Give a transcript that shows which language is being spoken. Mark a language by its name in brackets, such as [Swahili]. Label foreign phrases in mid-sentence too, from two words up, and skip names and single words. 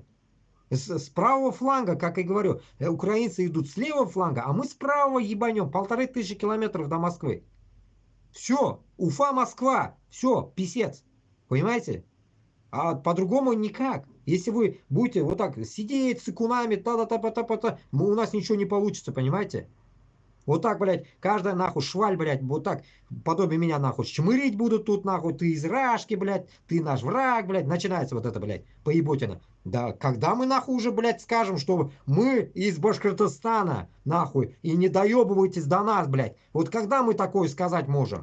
[Russian] С правого фланга, как и говорю, украинцы идут с левого фланга, а мы с правого ебанем 1500 километров до Москвы. Все, Уфа, Москва, все, писец. Понимаете? А по-другому никак. Если вы будете вот так сидеть с икунами, та-та-та-та-та-та, у нас ничего не получится, понимаете? Вот так, блядь, каждая нахуй шваль, блядь, вот так, подобие меня нахуй, чмырить будут тут нахуй, ты из Рашки, блядь, ты наш враг, блядь, начинается вот это, блядь, поеботина. Да, когда мы нахуй уже, блядь, скажем, что мы из Башкортостана, нахуй, и не доебывайтесь до нас, блядь, вот когда мы такое сказать можем?